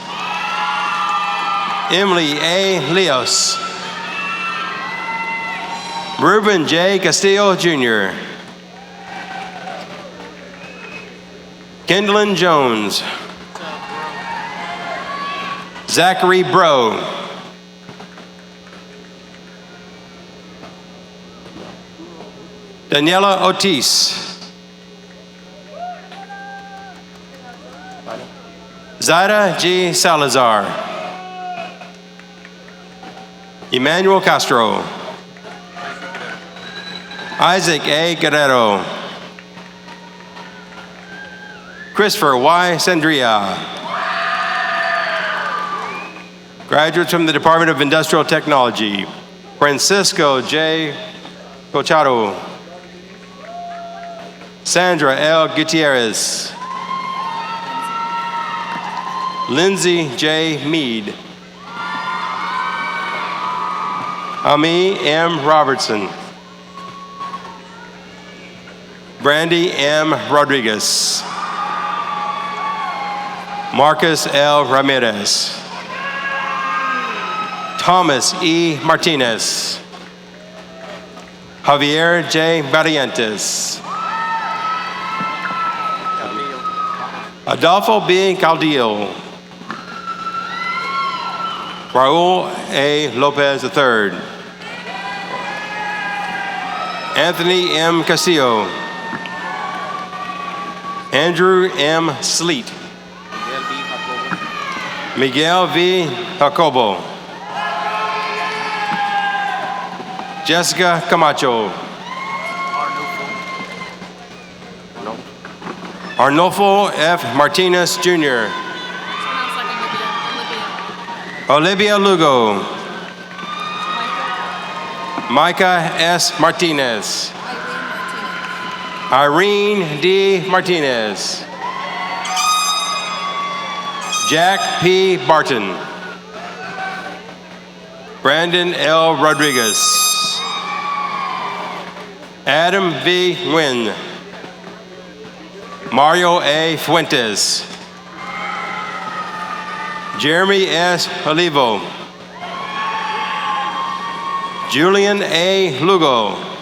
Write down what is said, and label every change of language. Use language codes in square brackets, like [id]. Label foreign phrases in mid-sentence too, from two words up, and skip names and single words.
[en] Emily A. Leos. Ruben J. Castillo Jr. Kendallin Jones. Zachary Bro. Daniela Otis. Zaida G. Salazar. Emmanuel Castro. Isaac A. Guerrero. Christopher Y. Sandria. Graduates from the Department of Industrial Technology. Francisco J. Cochado. Sandra L. Gutierrez. Lindsay J. Mead. Ami M. Robertson. Brandy M. Rodriguez. Marcus L. Ramirez. Thomas E. Martinez. Javier J. Barrientos. Adolfo B. Caldiel. Raul A. Lopez III. Anthony M. Castillo. Andrew M. Sleet. Miguel V. Jacobo. Jessica Camacho. Arnolfo F. Martinez Jr. Olivia Lugo. Micah S. Martinez. Irene D. Martinez. Jack P. Barton. Brandon L. Rodriguez. Adam V. Nguyen. Mario A. Fuentes. Jeremy S. Olivo. Julian A. Lugo.